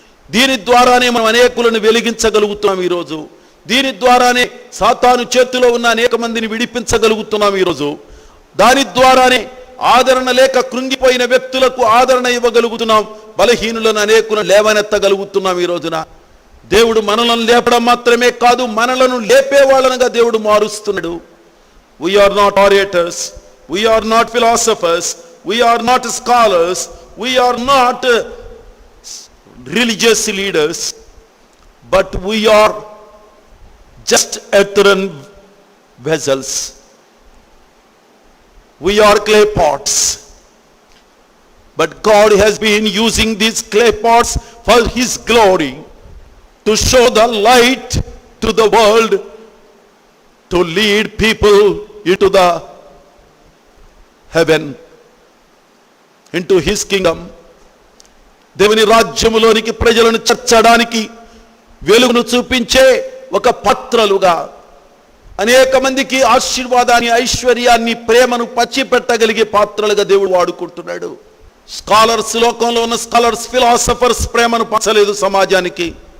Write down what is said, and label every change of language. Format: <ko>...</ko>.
<te>దీని ద్వారానే మనం అనేకులను వెలిగించగలుగుతున్నాం ఈరోజు. దీని ద్వారానే సాతాను చేతిలో ఉన్న అనేక మందిని విడిపించగలుగుతున్నాం ఈరోజు. దాని ద్వారానే ఆదరణ లేక కృంగిపోయిన వ్యక్తులకు ఆదరణ ఇవ్వగలుగుతున్నాం. బలహీనులను అనేకులను లేవనెత్తగలుగుతున్నాం ఈ రోజున. దేవుడు మనలను లేపడం మాత్రమే కాదు, మనలను లేపే వాళ్ళనుగా దేవుడు మారుస్తున్నాడు.</te> <en>We are not orators, we are not philosophers, we are not scholars, we are not religious leaders, but we are just earthen vessels. We are clay pots. But God has been using these clay pots for His glory, to show the light to the world, to lead people into the heaven, into His kingdom.</en> <te>దేవుని రాజ్యములోనికి ప్రజలను చేర్చడానికి వెలుగును చూపించే ఒక పాత్రలుగా అనేక మందికి ఆశీర్వాదాన్ని, ఐశ్వర్యాన్ని, ప్రేమను పంచిపెట్టగలిగే పాత్రలుగా దేవుడు వాడుకుంటున్నాడు. స్కాలర్స్, లోకంలో ఉన్న స్కాలర్స్, ఫిలాసఫర్స్ ప్రేమను పంచలేదు సమాజానికి.</te>